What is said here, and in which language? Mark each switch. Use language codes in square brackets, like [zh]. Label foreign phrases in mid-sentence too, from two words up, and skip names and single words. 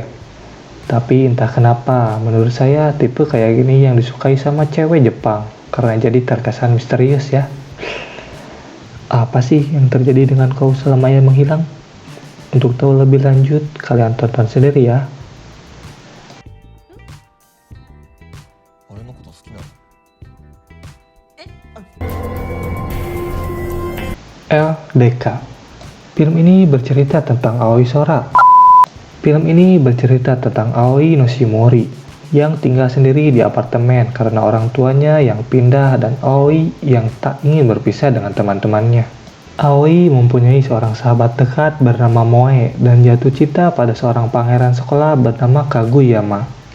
[id] Tapi entah kenapa, menurut saya tipe kayak gini yang disukai sama cewek Jepang, karena jadi terkesan misterius ya. Apa sih yang terjadi dengan Kou selama ia menghilang? Untuk tahu lebih lanjut, kalian tonton sendiri ya. [ja] 俺のこと好きなの？ [id] LDK. Film ini bercerita tentang Aoi Sora. Film ini bercerita tentang Aoi Noshimori yang tinggal sendiri di apartemen karena orang tuanya yang pindah dan Aoi yang tak ingin berpisah dengan teman-temannya. Aoi mempunyai seorang sahabat dekat bernama Moe dan jatuh cinta pada seorang pangeran sekolah bernama Kaguyama.